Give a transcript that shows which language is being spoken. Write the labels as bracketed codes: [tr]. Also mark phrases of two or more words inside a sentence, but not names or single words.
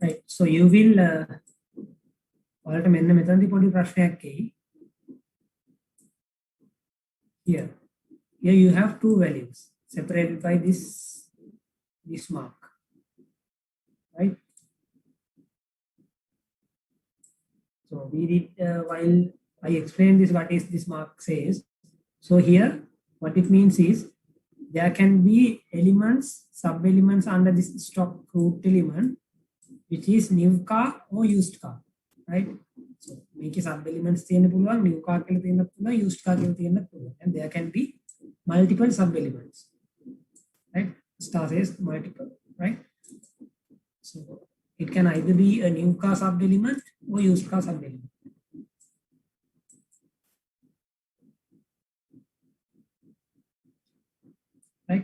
[en] So you will [si] ඔයාලට මෙන්න මෙතනදී පොඩි ප්‍රශ්නයක් එයි. [en] Here you have two values separated by this mark, right? So we did while I explain this what is this mark says. So here what it means is there can be elements, sub-elements under this stock root element which is new car or used car, right? So make sub-elements [si] තියෙන්න පුළුවන්, [en] new car [si] කියලා තියෙන්න පුළුවන්, [en] used car [si] කියලා තියෙන්න පුළුවන්, [en] and there can be multiple sub-elements, right? Star says multiple, right? So it can either be a new car sub-element or used car sub-element. Right?